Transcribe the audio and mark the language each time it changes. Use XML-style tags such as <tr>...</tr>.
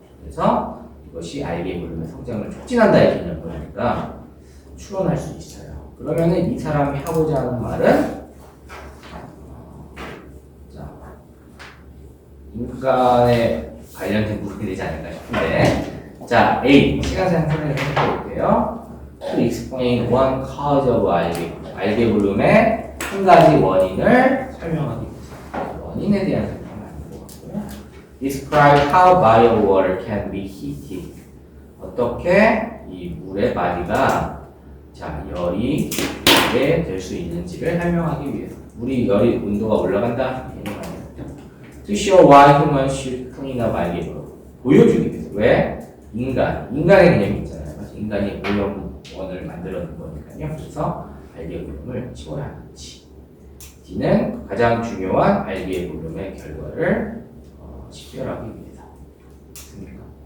<ko>그래서 이것이 알게 물음의 성장을 촉진한다의 개념을 하니까 추론할 수 있어요. 그러면은 이 사람이 하고자 하는 말은 자, 인간에 관련된 부분이 되지 않을까 싶은데, 자, A 시간상 설명을 해볼게요.</ko> <en>To explain one cause of</en> <ko>알게 물음의 한 가지 원인을 설명하기 위해서 원인에 대한 설명을 하는 거고요.</ko> <en>Describe how body of water can be heated.</en> <ko>어떻게 이 물의 마디가 자 열이 되게 될 수 있는지를 설명하기 위해서 물이 열이 온도가 올라간다 얘는 아니죠.</ko> <en>To show why humans should clean up algae</en> <ko>보여주기 위해서 왜 인간의 개념이 있잖아요. 그래서 인간이 오염원을 만들어낸 거니까요. 그래서 알게 오염을 치워야하는지 D는 가장 중요한 알게 오염의 결과를 식별하기 위해서 맞습니까?</ko>